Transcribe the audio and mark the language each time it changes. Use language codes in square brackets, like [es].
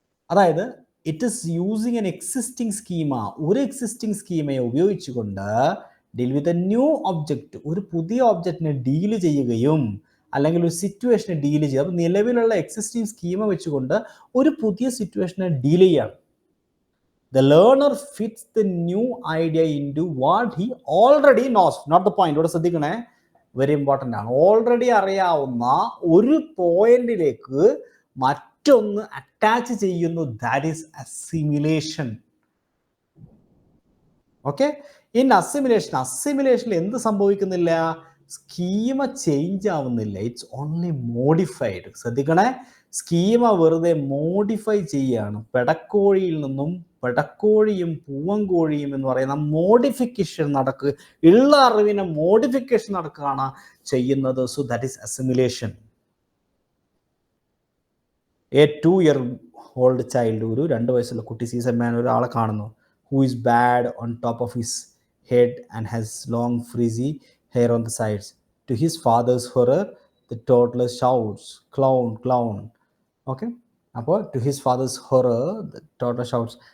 [ml] അതായത് [en] it is using an existing schema, [ml] ഒരു existing സ്കീമയെ ഉപയോഗിച്ചുകൊണ്ട് [en] deal with a new object, [ml] ഒരു പുതിയ ഒബ്ജക്റ്റിനെ ഡീല് ചെയ്യുകയും അല്ലെങ്കിൽ ഒരു സിറ്റുവേഷനെ ഡീൽ ചെയ്യുക. അപ്പോൾ നിലവിലുള്ള എക്സിസ്റ്റിംഗ് സ്കീമ വെച്ചുകൊണ്ട് ഒരു പുതിയ സിറ്റുവേഷനെ ഡീൽ ചെയ്യാണ്. [en] The learner fits the new idea into what he already knows. Not the point. [ml] ഇവിടെ ശ്രദ്ധിക്കണേ, വെരി ഇമ്പോർട്ടൻ്റ് ആണ്. ഓൾറെഡി അറിയാവുന്ന ഒരു പോയിന്റിലേക്ക് മറ്റൊന്ന് അറ്റാച്ച് ചെയ്യുന്നു. [en] That is assimilation. [ml] Okay. In അസിമിലേഷനിൽ എന്ത് സംഭവിക്കുന്നില്ല? സ്കീമ ചേഞ്ച് ആവുന്നില്ല. [en] It's only modified. [ml] ശ്രദ്ധിക്കണേ, സ്കീമ വെറുതെ മോഡിഫൈ ചെയ്യാണ്. പെടക്കോഴിയിൽ നിന്നും പെടക്കോഴിയും പൂവൻകോഴിയും എന്ന് പറയുന്ന മോഡിഫിക്കേഷൻ നടക്കുക, ഉള്ള അറിവിനെ മോഡിഫിക്കേഷൻ നടക്കുകയാണ് ചെയ്യുന്നത്. [en] So that is assimilation. A 2-year-old child, [ml] ഒരു 2 വയസ്സുള്ള കുട്ടി [en] sees a man, [ml] ഒരാളെ കാണുന്നു, [en] Who is bald on top of his head and has long frizzy hair on the sides. To his father's horror, the toddler shouts, "Clown, clown." Okay. [ml] അപ്പോൾ [en] to his father's horror, the toddler shouts.